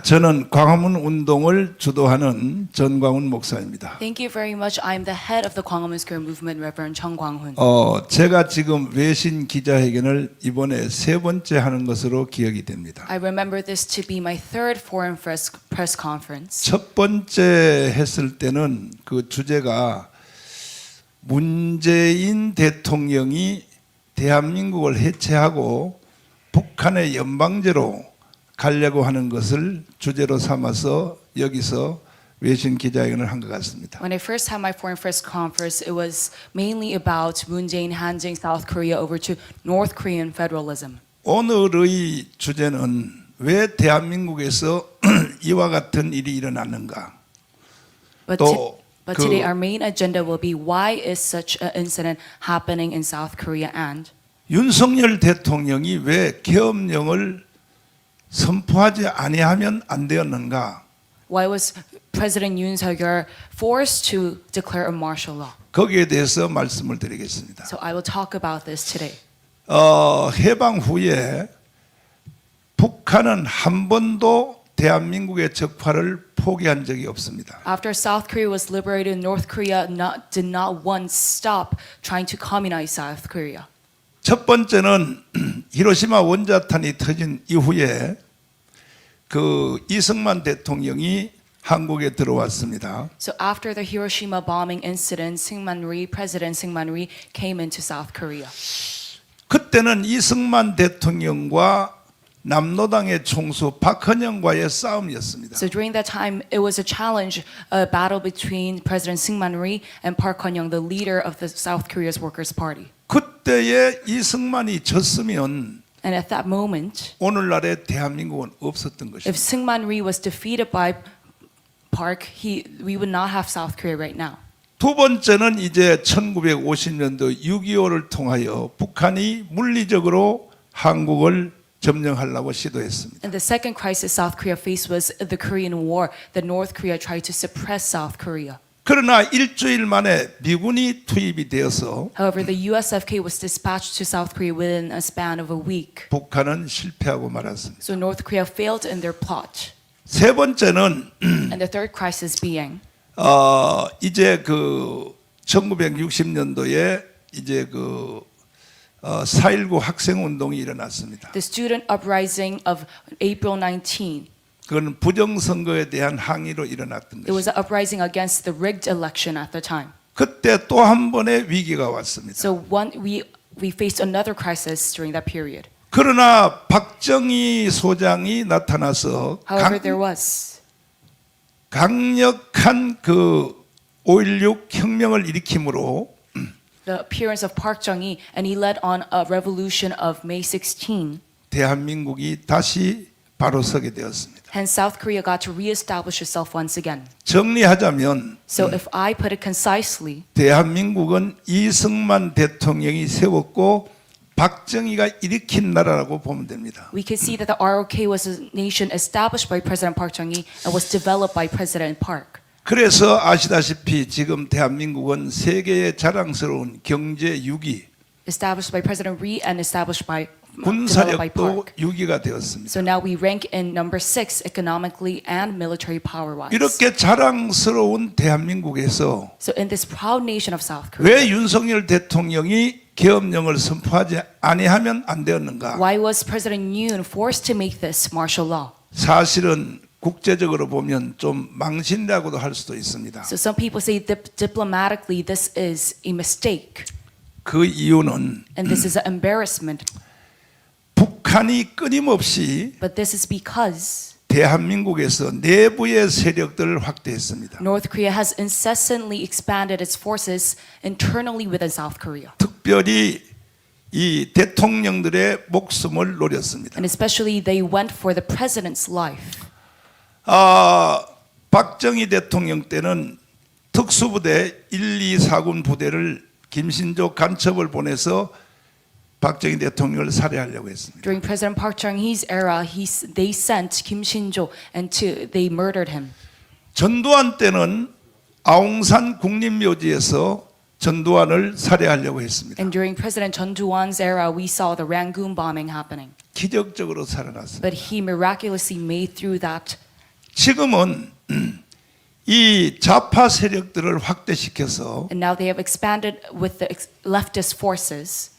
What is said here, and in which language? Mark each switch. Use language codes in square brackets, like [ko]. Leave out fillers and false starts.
[ko] 저는 광화문 운동을 주도하는 전광훈 목사입니다. [en] Thank you very much. I'm the head of the Gwanghwamun Square Movement, Reverend Chung Kwang-hun. [ko] 제가 지금 외신 기자회견을 이번에 세 번째 하는 것으로 기억이 됩니다. [en] I remember this to be my third foreign press conference. [ko] 첫 번째 했을 때는 그 주제가 문재인 대통령이 대한민국을 해체하고 북한의 연방제로 가려고 하는 것을 주제로 삼아서 여기서 외신 기자회견을 한 것 같습니다. [en] When I first had my foreign press conference, it was mainly about Moon Jae-in handing South Korea over to North Korean federalism. [ko] 오늘의 주제는 왜 대한민국에서 이와 같은 일이 일어났는가? [en] But today our main agenda will be why is such an incident happening in South Korea and [ko] 윤석열 대통령이 왜 계엄령을 선포하지 아니하면 안 되었는가? [en] why was President Yoon Suk-yeol forced to declare a martial law? [ko] 거기에 대해서 말씀을 드리겠습니다. [en] So I will talk about this today. [ko] 해방 후에 북한은 한 번도 대한민국의 적파를 포기한 적이 없습니다. [en] After South Korea was liberated, North Korea did not once stop trying to communize South Korea. [ko] 첫 번째는 히로시마 원자탄이 터진 이후에 그 이승만 대통령이 한국에 들어왔습니다. [en] So after the Hiroshima bombing incident, President Syngman Rhee came into South Korea. [ko] 그때는 이승만 대통령과 남노당의 총수 박헌영과의 싸움이었습니다. [en] So during that time, it was a challenge, a battle between President Syngman Rhee and Park Hun-young, the leader of the South Korea's Workers' Party. [ko] 그때에 이승만이 졌으면 [en] And at that moment, [ko] 오늘날의 대한민국은 없었던 [en] if [ko] 것입니다. [en] Syngman Rhee was defeated by Park, we would not have South Korea right now. [ko] 두 번째는 이제 1950년도 6.25를 통하여 북한이 물리적으로 한국을 점령하려고 시도했습니다. [en] And the second crisis South Korea faced was the Korean War. That North Korea tried to suppress South Korea. [ko] 그러나 일주일 만에 미군이 투입이 되어서 [en] However, the USFK was dispatched to South Korea within a span of a week. [ko] 북한은 실패하고 말았습니다. [en] So North Korea failed in their plot. [ko] 세 번째는 [en] And the third crisis being [ko] 이제 그 1960년도에 이제 그 4.19 학생 운동이 일어났습니다. [en] the student uprising of April 19. [ko] 그건 부정선거에 대한 항의로 일어났던 [en] It was [ko] 것입니다. [en] an uprising against the rigged election at the time. [ko] 그때 또 한 번의 위기가 왔습니다. [en] So we faced another crisis during that period. [ko] 그러나 박정희 소장이 나타나서 [en] However, there was [ko] 강력한 그 5.16 혁명을 일으킴으로 [en] the appearance of Park Chung-hee, and he led on a revolution of May 16. [ko] 대한민국이 다시 바로 서게 되었습니다. [en] Hence, South Korea got to reestablish itself once again. [ko] 정리하자면 [en] So if I put it concisely, [ko] 대한민국은 이승만 대통령이 세웠고 박정희가 일으킨 나라라고 보면 됩니다. [en] we can see that the ROK was a nation established by President Park Chung-hee and was developed by President Park. [ko] 그래서 아시다시피 지금 대한민국은 세계의 자랑스러운 경제 6위, [en] Established by President Rhee and established by developed by [ko] 군사력도 [en] Park. [ko] 6위가 되었습니다. [en] So now we rank in number 6 economically and military power-wise. [ko] 이렇게 자랑스러운 대한민국에서 [en] So in this proud nation of South Korea, [ko] 왜 윤석열 대통령이 계엄령을 선포하지 아니하면 안 되었는가? [en] why was President Yoon forced to make this martial law? [ko] 사실은 국제적으로 보면 좀 망신이라고도 할 수도 있습니다. [en] So some people say diplomatically this is a mistake, [ko] 그 이유는 [en] and this is an embarrassment. [ko] 북한이 끊임없이 [en] But this is because [ko] 대한민국에서 내부의 세력들을 확대했습니다. [en] North Korea has incessantly expanded its forces internally within South Korea, [ko] 특별히 이 대통령들의 목숨을 노렸습니다. [en] and especially they went for the president's life. [ko] 박정희 대통령 때는 특수부대 1, 2, 4군 부대를 김신조 간첩을 보내서 박정희 대통령을 살해하려고 했습니다. [en] During President Park Chung-hee's era, they sent Kim Shin-jo and they murdered him. [ko] 전두환 때는 아웅산 국립묘지에서 전두환을 살해하려고 했습니다. [en] And during President Chun Doo-hwan's era, we saw the Rangoon bombing happening. [ko] 기적적으로 살아났습니다. [en] But he miraculously made through that. [ko] 지금은 이 좌파 세력들을 확대시켜서 [en] And now they have expanded with the leftist forces